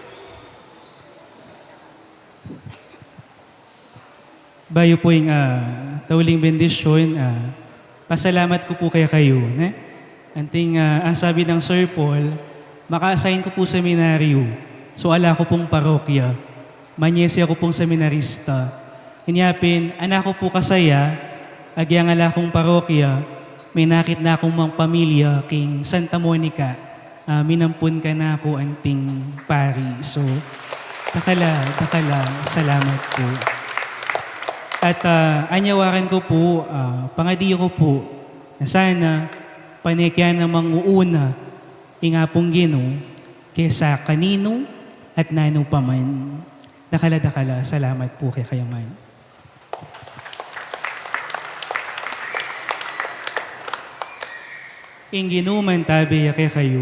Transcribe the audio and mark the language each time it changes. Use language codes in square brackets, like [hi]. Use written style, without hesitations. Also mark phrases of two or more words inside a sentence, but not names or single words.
[pam] Bayo po yung tauling bendisyon, pasalamat ko po kaya kayo. Anting ang sabi ng Sir Paul, maka-assign ko po seminaryo. So ala ko pong parokya. Manyesi ako pong seminarista. Inyapin, anak ko po kasaya, agyang ala kong parokya, may nakit na akong mga pamilya king Santa Monica. Minampun ka na ako anting pari. So, takala, salamat po. At anyawaran ko po, pangadiyo ko po, na sana panikyan na manguuna ingapong Ginoo kesa kanino at nano paman. Dakala, salamat po kay kayo man. Inginuman tabi kay kayo.